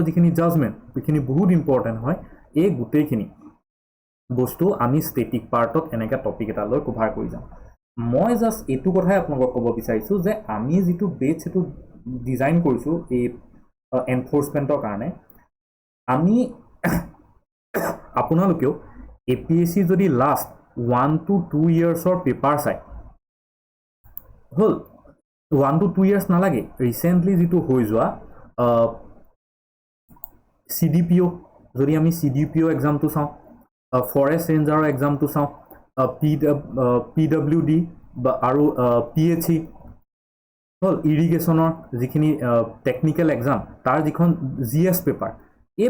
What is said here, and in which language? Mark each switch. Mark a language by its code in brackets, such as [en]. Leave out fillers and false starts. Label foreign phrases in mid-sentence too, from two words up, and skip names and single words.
[as] যিখিনি জাজমেণ্ট সেইখিনি বহুত ইম্পৰ্টেণ্ট হয় এই গোটেইখিনি বস্তু আমি [en] static part [as] এনেকৈ টপিক এটা লৈ কভাৰ কৰি যাম মই জাষ্ট এইটো কথাই আপোনালোকক ক'ব বিচাৰিছোঁ যে আমি যিটো বেচ সেইটো ডিজাইন কৰিছোঁ এই এনফৰ্চমেণ্টৰ কাৰণে আমি আপোনালোকেও APSC যদি [en] last 1 to 2 years paper [as] চাই হ'ল [en] 1 to 2 years [as] নালাগে ৰিচেণ্টলি যিটো হৈ যোৱা CDPO যদি আমি CDPO এক্সামটো চাওঁ [en] forest ranger exam [as] চাওঁ PWD বা আৰু PHE হ'ল ইৰিগেশ্যনৰ যিখিনি [en] technical exam [as] তাৰ যিখন [en] GS paper [as] এই